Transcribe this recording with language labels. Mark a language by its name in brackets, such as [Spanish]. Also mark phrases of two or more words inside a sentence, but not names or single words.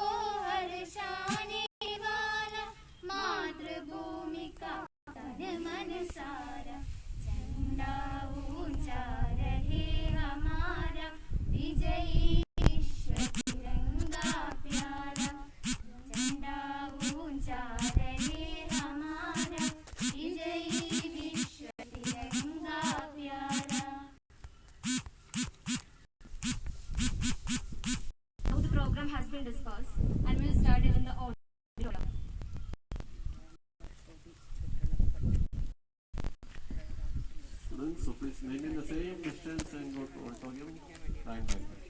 [Hindi] हर्षाने वाला मातृभूमि का तन मन सारा झंडा ऊंचा रहे हमारा विजयी विश्व तिरंगा प्यारा झंडा ऊंचा रहे हमारा विजयी विश्व तिरंगा प्यारा. [English] Now the program has been discussed and we will start it in the auditorium. Students, so please maintain the same distance and go to auditorium line by line.